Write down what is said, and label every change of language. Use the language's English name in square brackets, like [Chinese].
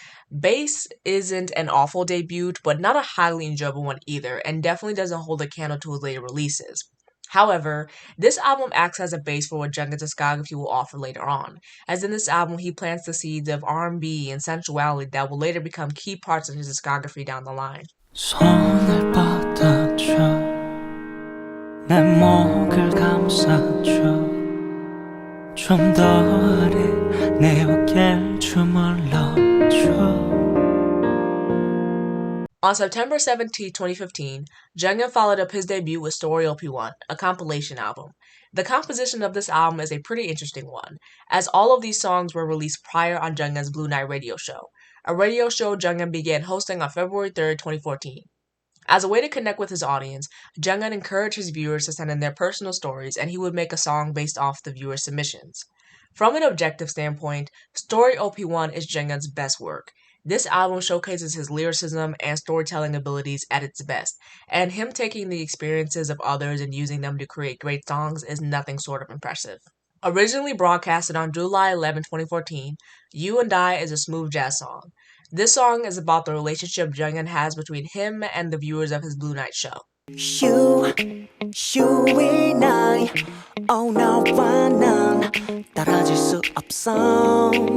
[English] Bass isn't an awful debut, but not a highly enjoyable one either, and definitely doesn't hold a candle to his later releases. However, this album acts as a base for what Jungkook's discography will offer later on, as in this album he plants the seeds of R&B and sensuality that will later become key parts of his discography down the line. [Korean] 손을 뻗어줘 내 목을 감싸줘 좀 더 아래 내 어깨를 주물러줘. [English] On September 17, 2015, Junghyun followed up his debut with Story OP1, a compilation album. The composition of this album is a pretty interesting one, as all of these songs were released prior on Junghyun's Blue Night radio show, a radio show Junghyun began hosting on February 3, 2014. As a way to connect with his audience, Junghyun encouraged his viewers to send in their personal stories, and he would make a song based off the viewers' submissions. From an objective standpoint, Story OP1 is Junghyun's best work. This album showcases his lyricism and storytelling abilities at its best, and him taking the experiences of others and using them to create great songs is nothing short of impressive. Originally broadcasted on July 11, 2014, You and I is a smooth jazz song. This song is about the relationship Junghyun has between him and the viewers of his Blue Night show. You and I, oh [Korean] 너와 난 떨어질 수 없어.